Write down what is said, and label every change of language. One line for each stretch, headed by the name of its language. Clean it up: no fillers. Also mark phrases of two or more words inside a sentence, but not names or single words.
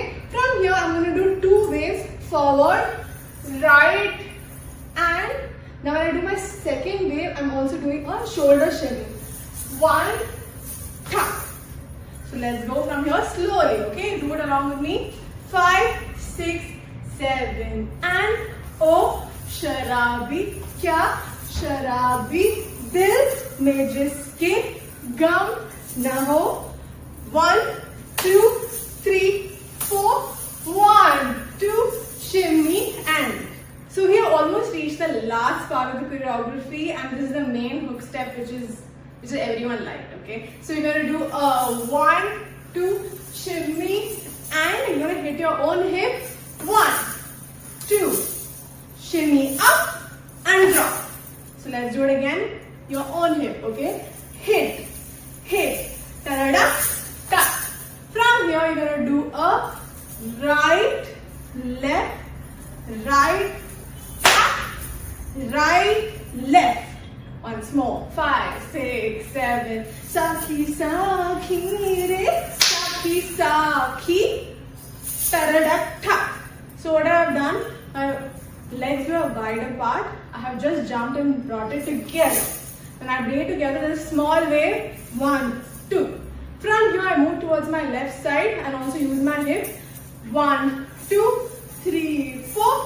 English: From here I'm going to do 2 waves forward, right, and now when I do my second wave, I'm also doing a shoulder shimmy. 1, tap. So let's go from here slowly. Okay, do it along with me.
Hindi: 5, 6, 7, and ओ शराबी क्या शराबी दिल में जिसके ग़म न हो.
English: 1, 2, 3, 4. 1, 2, shimmy and. So we have almost reached the last part of the choreography, and this is the main hook step, which is everyone liked. Okay, so you're gonna do a 1, 2, shimmy, and you're gonna hit your own hip. 1, 2, shimmy up and drop. So let's do it again. Your own hip. Okay, hit, hit, ta-da-da, tap. From here you're gonna do a right, left, right, tap, right, left. Once more. 5, 6, 7.
Hindi: सखी, सखी, रे, सखी, सखी, ta-da-da,
English: tap. So what I have done, my legs were wide apart. I have just jumped and brought it together. When I bring it together, there's a small wave. 1, 2. From here, I move towards my left side and also use my hip. 1, 2, 3, 4.